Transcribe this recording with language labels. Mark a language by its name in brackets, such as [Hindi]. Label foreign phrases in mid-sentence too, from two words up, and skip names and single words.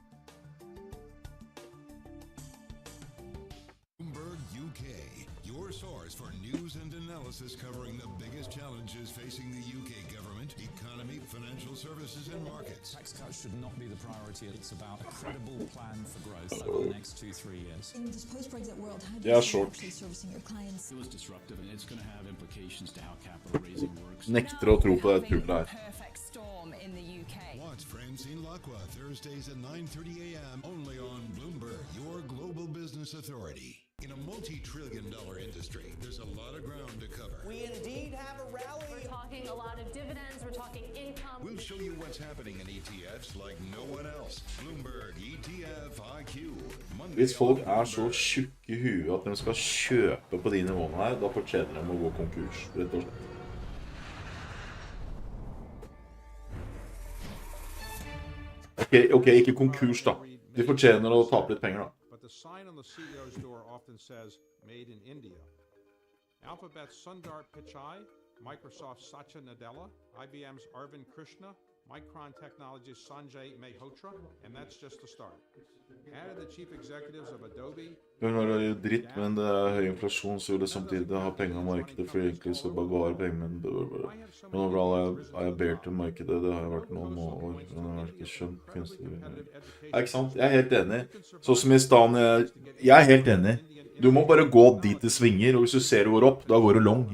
[English] Bloomberg UK, your source for news and analysis covering the biggest challenges facing the UK government, economy, financial services and markets. Tax cuts should not be the priority. It's about a credible plan for growth over the next 2-3 years. In this post-Brexit world, how do you see actually servicing your clients? It was disruptive and it's going to have implications to how capital raising works. [Norwegian] Nekter å tro på det tullet her. [English] Perfect storm in the UK. Watch Francine Lacqua Thursdays at 9:30 a.m. only on Bloomberg, your global business authority. In a multi-trillion-dollar industry, there's a lot of ground to cover. We indeed have a rally. We're talking a lot of dividends, we're talking income. We'll show you what's happening in ETFs like no one else. Bloomberg ETF IQ. [Norwegian] Hvis folk så tjukke i huet at de skal kjøpe på de nivåene her, da fortjener de å gå konkurs, rett og slett. Ok, ikke konkurs da. De fortjener å tape litt penger da. [English] The sign on the CEO's door often says, Made in India. Alphabet's Sundar Pichai, Microsoft's Satya Nadella, IBM's Arvind Krishna, Micron Technology's Sanjay Mehrotra, and that's just the start. Added the chief executives of Adobe. [Norwegian] Det er dritt, men det er høy inflasjon, så det samtidig det har penger av markedet, for egentlig så bare penger, men overall er jeg bear til markedet, det har jeg vært noen år, men jeg har ikke skjønt kunstig. Ikke sant? Jeg er helt enig. Så som i stedet, jeg er helt enig. Du må bare gå dit det svinger, og hvis du ser det går opp, da går det long.